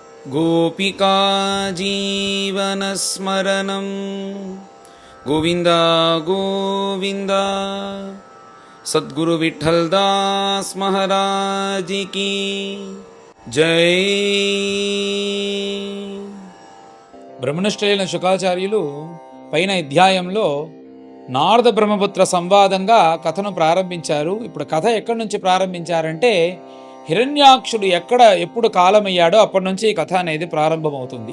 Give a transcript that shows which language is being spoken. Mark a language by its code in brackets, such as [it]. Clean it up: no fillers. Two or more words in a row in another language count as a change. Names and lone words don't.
[sa] गोपिका जीवनस्मरणं गोविन्द गोविन्द। [hi] सद्गुरु विठ्ठलदास महाराज की जय। [te] బ్రహ్మనిష్ఠులైన శుకాచార్యులు పైన అధ్యాయంలో నారద బ్రహ్మపుత్ర సంవాదంగా కథను ప్రారంభించారు. ఇప్పుడు కథ ఎక్కడి నుంచి ప్రారంభించారంటే హిరణ్యాక్షుడు ఎప్పుడు కాలమయ్యాడో అప్పటి నుంచి ఈ కథ అనేది ప్రారంభమవుతుంది.